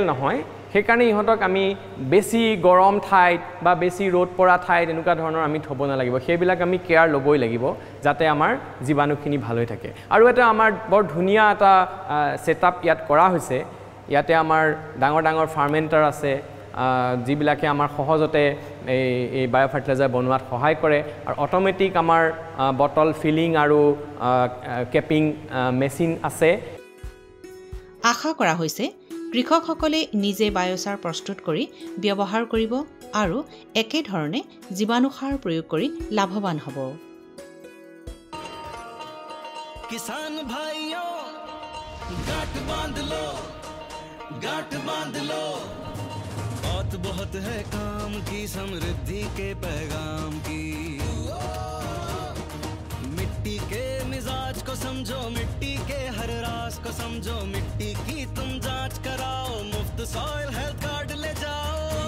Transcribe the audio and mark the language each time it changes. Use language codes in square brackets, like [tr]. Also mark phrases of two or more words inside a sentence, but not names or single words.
[as] নহয় সেইকাৰণে ইহঁতক আমি বেছি গৰম ঠাইত বা বেছি ৰ'দ পৰা ঠাইত এনেকুৱা ধৰণৰ আমি থব নালাগিব সেইবিলাক আমি কেয়াৰ ল'বই লাগিব যাতে আমাৰ জীৱাণুখিনি ভাল হৈ থাকে আৰু এটা আমাৰ বৰ ধুনীয়া এটা সেটআপ ইয়াত কৰা হৈছে ইয়াতে আমাৰ ডাঙৰ ডাঙৰ ফাৰ্মেন্টাৰ আছে যিবিলাকে আমাৰ সহজতে এই বায়োফাৰ্টিলাইজাৰ বনোৱাত সহায় কৰে আৰু অটোমেটিক আমাৰ [en] bottle filling [as] আৰু [en] capping machine [as] আছে আশা কৰা হৈছে কৃষকসকলে নিজে বায়োসাৰ প্ৰস্তুত কৰি ব্যৱহাৰ কৰিব আৰু একে ধৰণে জীৱাণুসাৰ প্ৰয়োগ কৰি লাভৱান হ'ব [hi] किसान भाइयों गांठ बांध लो बहुत है काम की समृद्धि के पैगाम की मिट्टी के मिजाज को समझो मिट्टी के हर राज को समझो मिट्टी की तुम जांच कराओ मुफ्त सॉइल हेल्थ कार्ड ले जाओ